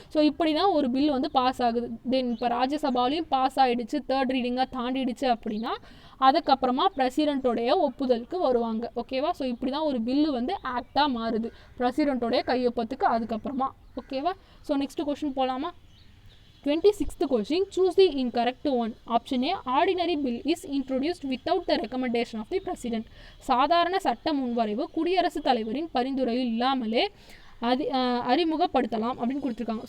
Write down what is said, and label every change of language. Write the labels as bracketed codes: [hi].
[ta] So இப்படி தான் ஒரு பில் வந்து பாஸ் ஆகுது. தென் இப்போ ராஜ்யசபாலையும் பாஸ் ஆகிடுச்சு, தேர்ட் ரீடிங்காக தாண்டிடுச்சு அப்படின்னா அதுக்கப்புறமா பிரசிடென்ட்டோடைய ஒப்புதலுக்கு வருவாங்க. ஓகேவா? ஸோ இப்படி தான் ஒரு பில்லு வந்து ஆக்டாக மாறுது பிரசிடென்ட்டோடைய கையொப்பத்துக்கு அதுக்கப்புறமா. ஓகேவா? ஸோ நெக்ஸ்ட் கொஸ்டின் போகலாமா? [en] 26th question, choose the incorrect one. Option A, ordinary bill is introduced without the recommendation of the president. [ta] சாதாரண சட்ட முன்வரைவு குடியரசுத் தலைவரின் பரிந்துரையில் இல்லாமலே அறிமுகப்படுத்தலாம் அப்படின்னு கொடுத்துருக்காங்க.